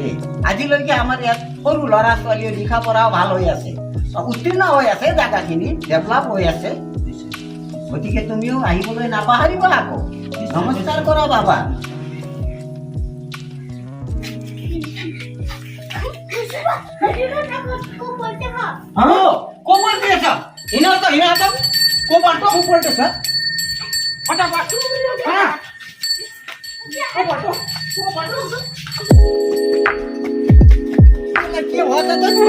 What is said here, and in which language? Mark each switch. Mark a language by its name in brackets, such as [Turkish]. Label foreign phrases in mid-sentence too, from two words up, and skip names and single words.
[Assamese] আজিলৈকে আমাৰ ইয়াত সৰু ল'ৰা ছোৱালীয়ে লিখা পঢ়াও ভাল হৈ আছে, উত্তীৰ্ণ হৈ আছে, জাগাখিনি ডেভেলপ হৈ আছে। গতিকে তুমিও আহিবলৈ নাপাহৰিবা আকৌ। নমস্কাৰ কৰা বাবা। [Hindi] हाँ को बोलते हैं सर इन्हें तो को बोलते सर फटाफट हाँ को बोलते क्या हुआ था